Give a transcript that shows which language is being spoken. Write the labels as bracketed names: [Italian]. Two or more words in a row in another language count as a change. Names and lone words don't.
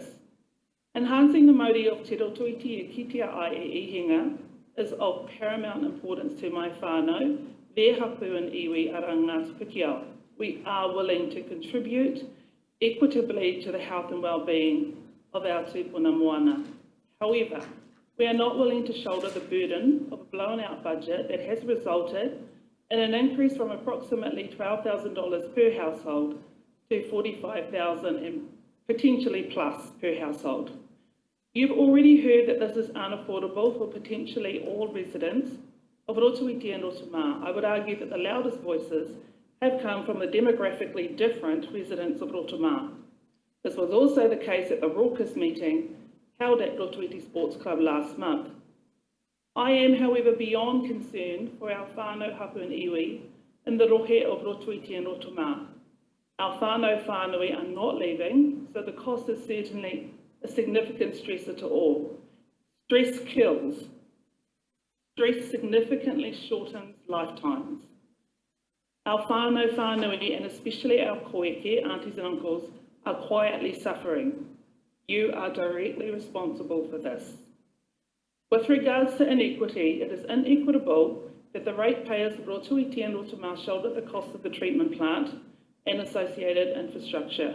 [English] Enhancing the mauri of Te Rotorua e Kitea Ai e Ihinga is of paramount importance to my whānau, their hapu and [Māori] iwi ara [English] Ngāti Pikiao. We are willing to contribute equitably to the health and well-being of our [Māori] tūpuna moana. [English] However, we are not willing to shoulder the burden of a blown-out budget that has resulted in an increase from approximately $12,000 per household to $45,000 and potentially plus per household. You've already heard that this is unaffordable for potentially all residents of Rotorua and Rotorua. I would argue that the loudest voices have come from the demographically different residents of Rotorua. This was also the case at the raucous meeting held at Rotorua Sports Club last month. I am, however, beyond concerned for our [Māori] whānau hapu [English] and iwi in the rohe of Rotorua and Rotorua. Our [Māori] whānau whānui [English] are not leaving, so the cost is certainly a significant stressor to all. Stress kills. Stress significantly shortens lifetimes. Our [Māori] whānau whānui, [English] and especially our koeke, aunties and uncles, are quietly suffering. You are directly responsible for this. With regards to inequity, it is inequitable that the ratepayers of Rotorua and Rotorua shoulder the cost of the treatment plant and associated infrastructure.